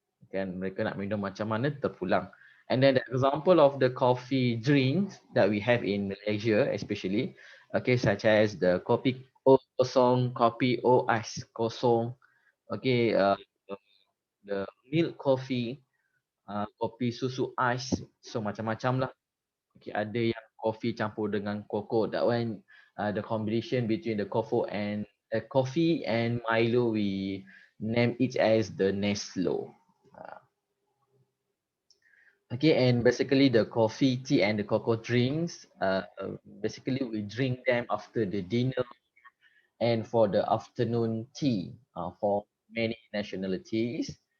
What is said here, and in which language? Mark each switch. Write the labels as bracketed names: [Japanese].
[Malay] Kan mereka nak minum macam mana terpulang. [English] And then the example of the coffee drinks that we have in Malaysia especially, okay, such as the kopi o kosong, kopi o ais kosong, okay, the milk coffee, kopi susu ais, [Malay] so macam-macam lah. Okay, ada yang coffee campur dengan koko. [English] That one, the combination between the coffee and Milo, we name it as the Neslo. Okay, and basically the coffee, tea, and the cocoa drinks, basically we drink them after the dinner and for the afternoon tea for many nationalities.